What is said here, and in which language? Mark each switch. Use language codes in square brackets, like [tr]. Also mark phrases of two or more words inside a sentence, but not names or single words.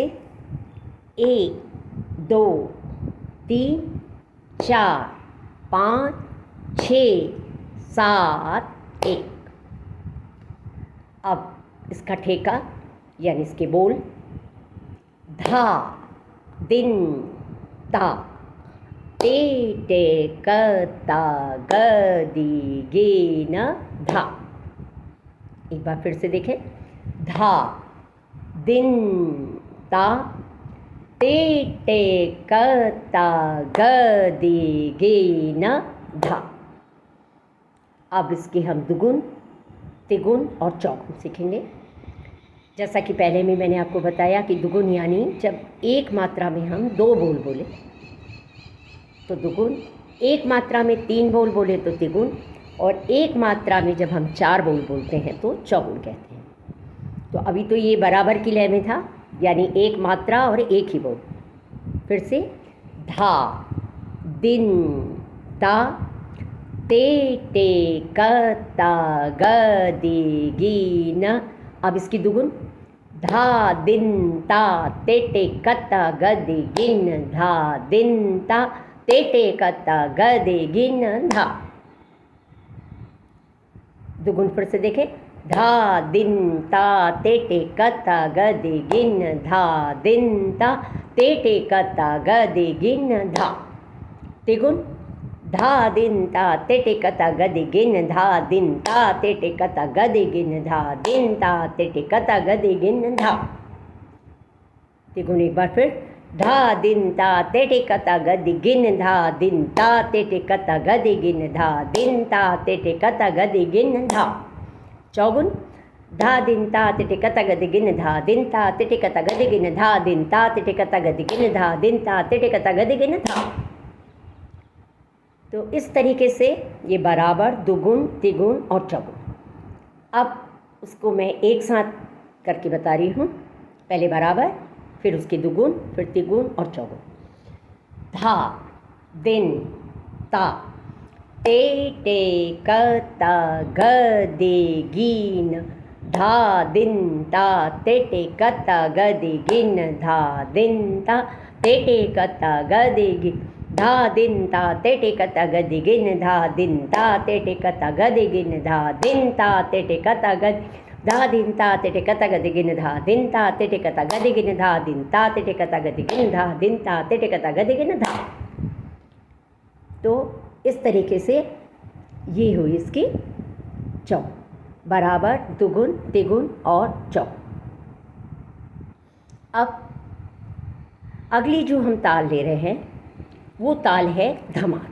[hi] 1, 2, 3, 4, 5, 6, 7, 1। अब इसका ठेका यानी इसके बोल: धा, दिन, ता, ते, टे, क, ता, ग, दी, गे, न, धा। एक बार फिर से देखें। धा, दिन, ता, ते, टे, क, ता, ग, दी, गे, न, धा। अब इसके हम दुगुन, तिगुन और चौगुन सीखेंगे। जैसा कि पहले में मैंने आपको बताया कि दुगुन यानी जब एक मात्रा में हम 2 बोल बोले तो दुगुन, एक मात्रा में 3 बोल बोले तो तिगुन, और एक मात्रा में जब हम 4 बोल बोलते हैं तो चौगुन कहते हैं। तो अभी तो ये बराबर की लय में था, यानी एक मात्रा और एक ही बोल। फिर से: धा, दिन, ता, ते, टे, क, ता, ग, दी, गी, न। अब इसकी दुगुन: धा, दिन, ता, ते, टे, क, ता, ग, दी, गिन, धा, दिन, ता, ते, टे, क, ता, ग, दी, गिन, धा। दुगुन फिर से देखें। धा, दिन, ता, ते, टे, क, ता, ग, दी, गिन, धा, दिन, ता, ते, टे, क, ता, ग, दी, गिन, धा। तिगुन: धा, दिन, ता, ते, टे, क, ता, ग, दी, गिन, धा, दिन, ता, ते, टे, क, ता, ग, दी, गिन, धा, दिन, ता, ते, टे, क, ता, ग, दी, गिन, धा। तिगुन एक बार फिर। धा, दिन, ता, ते, टे, क, ता, ग, दी, गिन, धा, दिन, ता, ते, टे, क, ता, ग, दी, गिन, धा, दिन, ता, ते, टे, क, ता, ग, दी, गिन, धा। चौगुन: धा, दिन, ता, ते, टे, क, ता, ग, दी, गिन, धा, दिन, ता, ते, टे, क, ता, ग, दी, गिन, धा, दिन, ता, ते, टे, क, ता, ग, दी, गिन, धा, दिन, ता, ते, टे, क, ता, ग, दी, गिन, धा। तो इस तरीके से ये बराबर, दुगुन, तिगुन और चौगुन। अब उसको मैं एक साथ करके बता रही हूँ। पहले बराबर, फिर उसके दुगुन, फिर तिगुन और चौगुन। धा, दिन, ता, ते, टे, क, ता, ग, दी, गिन, धा, दिन, ता, ते, टे, क, ता, ग, दी, गिन, धा, दिन, ता, ते, टे, क, ता, ग, दी, गिन, धा, दिन, ता, ते, टे, क, ता, ग, दी, गिन, धा, दिन, ता, ते, टे, क, ता, ग, दी, गिन, धा, दिन, ता, ते, टे, क, ता, ग, धा, दिन, ता, ते, टे, क, ता, ग, दी, गिन, धा, दिन, ता, ते, टे, क, ता, ग, दी, गिन, धा, दिन, ता, ते, टे, क, ता, ग, दी, गिन, धा, दिन, ता, ते, टे, क, ता, ग, दी, गिन, धा। तो इस तरीके से ये हुई इसकी चौ, बराबर, दुगुन, तिगुन और चौ। अब अगली जो हम ताल ले रहे हैं वो ताल है धमार।